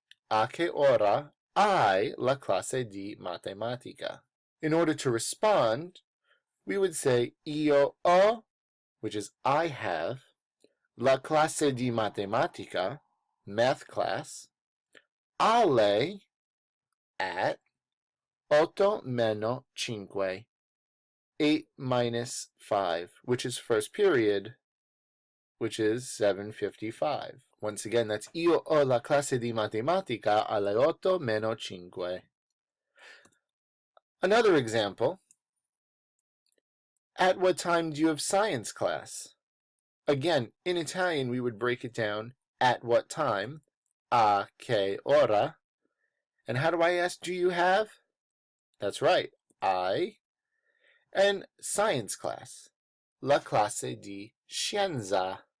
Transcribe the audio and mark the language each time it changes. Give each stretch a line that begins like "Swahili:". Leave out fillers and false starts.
Italian: A che ora hai la classe di matematica.
English: In order to respond, we would say
Italian: io ho,
English: which is I have,
Italian: la classe di matematica,
English: math class, alle, at,
Italian: 8 meno 5,
English: 8 minus 5, which is first period, which is 7:55. Once again, that's
Italian: io ho la classe di matematica alle 8 meno 5.
English: Another example. At what time do you have science class? Again, in Italian, we would break it down, at what time,
Italian: a che ora.
English: And how do I ask, do you have? That's right, I. And science class,
Italian: la classe di scienza.